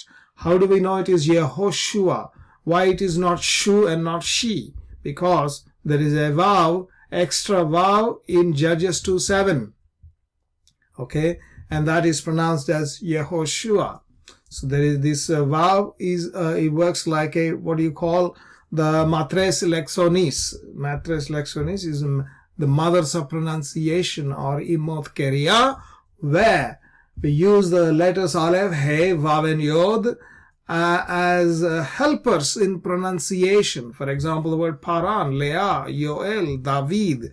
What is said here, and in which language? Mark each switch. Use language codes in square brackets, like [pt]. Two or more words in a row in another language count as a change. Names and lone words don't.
[en] How do we know it is Yehoshua? Why it is not shu and not she? Because there is a vow, extra vow in Judges 2:7. Okay, and that is pronounced as Yehoshua. So there is this vow it works like a, what do you call, the [la] Matres lectionis. Matres lectionis [en] is the mothers of pronunciation, or [he] אמות קריאה, [en] where we use the letters Aleph, He, Vav, and Yod as helpers in pronunciation. For example, the word Paran, Leah, Yoel, David.